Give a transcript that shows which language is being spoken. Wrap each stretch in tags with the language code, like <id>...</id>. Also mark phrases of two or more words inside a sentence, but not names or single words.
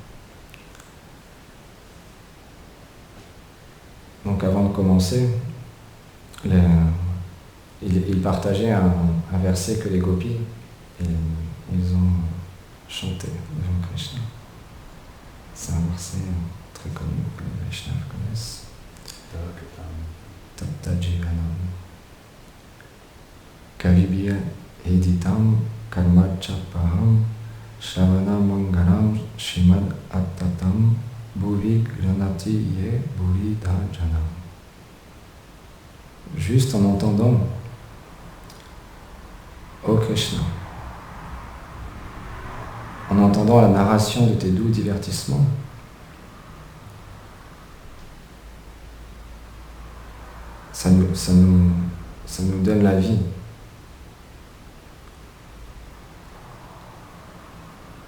<fr>Donc avant de commencer, il partageait un verset que les gopis ils ont chanté devant Krishna. C'est un verset très connu que les Vaishnavas connaissent.</fr> <sa>तप्त जीवनं कविभ्य ईडितं कल्मषापहम् श्रवण मङ्गलं श्रीमद् आततं भुवि गृणन्ति ये भूरि दाजना.</sa> <fr>Juste en entendant Ô Krishna, en entendant la narration de tes doux divertissements, ça nous, donne la vie.</fr>